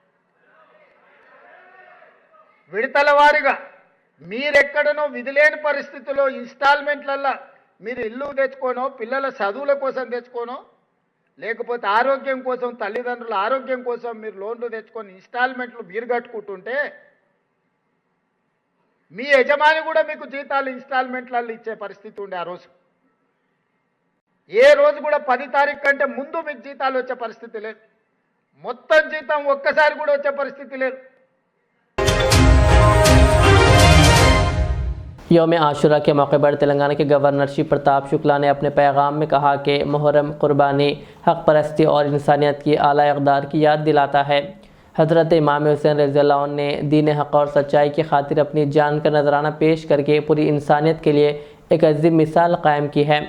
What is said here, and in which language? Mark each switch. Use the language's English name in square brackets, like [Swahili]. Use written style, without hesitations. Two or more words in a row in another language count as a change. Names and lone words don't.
[Telugu] విడతల వారీగా మీరెక్కడనో విధిలేని పరిస్థితుల్లో ఇన్స్టాల్మెంట్లల్లో మీరు ఇల్లు తెచ్చుకోనో, పిల్లల చదువుల కోసం తెచ్చుకోనో, లేకపోతే ఆరోగ్యం కోసం, తల్లిదండ్రుల ఆరోగ్యం కోసం మీరు లోన్లు తెచ్చుకొని ఇన్స్టాల్మెంట్లు మీరు కట్టుకుంటుంటే మీ యజమాని కూడా మీకు జీతాలు ఇన్స్టాల్మెంట్లలో ఇచ్చే పరిస్థితి ఉండే ఆ రోజు। ఏ రోజు కూడా 10 తారీఖు కంటే ముందు మీకు జీతాలు వచ్చే పరిస్థితి లేదు, మొత్తం జీతం ఒక్కసారి కూడా వచ్చే పరిస్థితి లేదు। [Urdu] یوم عاشوراء کے موقع پر تلنگانہ کے گورنر شری پرتاپ شکلا نے اپنے پیغام میں کہا کہ محرم قربانی حق پرستی اور انسانیت کی اعلیٰ اقدار کی یاد دلاتا ہے۔ حضرت امام حسین رضی اللہ عنہ نے دین حق اور سچائی کی خاطر اپنی جان کا نذرانہ پیش کر کے پوری انسانیت کے لیے ایک عظیم مثال قائم کی ہے۔